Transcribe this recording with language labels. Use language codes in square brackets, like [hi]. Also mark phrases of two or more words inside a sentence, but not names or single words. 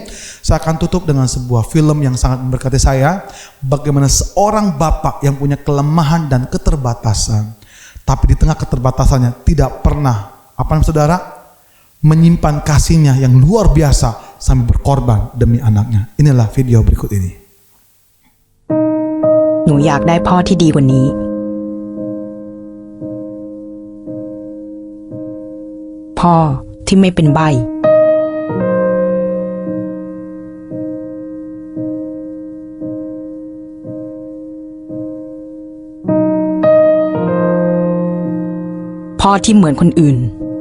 [id] Saya akan tutup dengan sebuah film yang sangat memberkati saya. Bagaimana seorang bapak yang punya kelemahan dan keterbatasan, tapi di tengah keterbatasannya tidak pernah, apa namanya saudara, menyimpan kasihnya yang luar biasa sampai berkorban demi anaknya. Inilah video berikut ini. [th] หนูอยากได้พ่อที่ดีกว่านี้ พ่อที่ไม่เป็นใบ้ พ่อที่เหมือนคนอื่น